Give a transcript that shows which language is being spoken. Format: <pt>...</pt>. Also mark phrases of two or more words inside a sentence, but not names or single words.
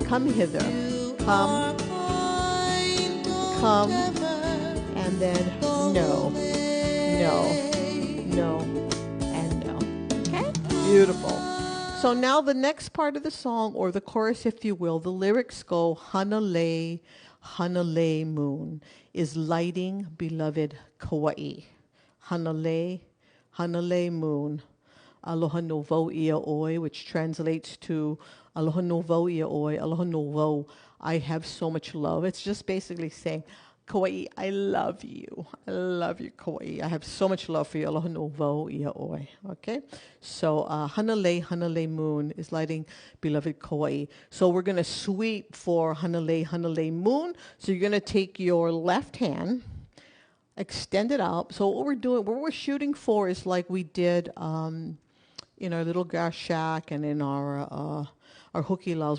<en>Come hither. Come, and then no, and no. Okay? Beautiful. So now the next part of the song, or the chorus, if you will, the lyrics go, Hanalei, Hanalei moon is lighting beloved Kauai. Hanalei, Hanalei moon.</en> <haw>Aloha no wau ia oi,</haw> <en>which translates to</en> <haw>Aloha no wau ia oi, Aloha no wau,</haw> <en>I have so much love. It's just basically saying, Kauai, I love you. I love you, Kauai. I have so much love for you.</en> <haw>Aloha no wau ia oi.</haw> <en>Okay? So, Hanalei, Hanalei moon is lighting beloved Kauai. So we're going to sweep for Hanalei, Hanalei moon. So you're going to take your left hand, extend it out. So what we're shooting for is like we did in our little grass shack and in our hukilaus.</en>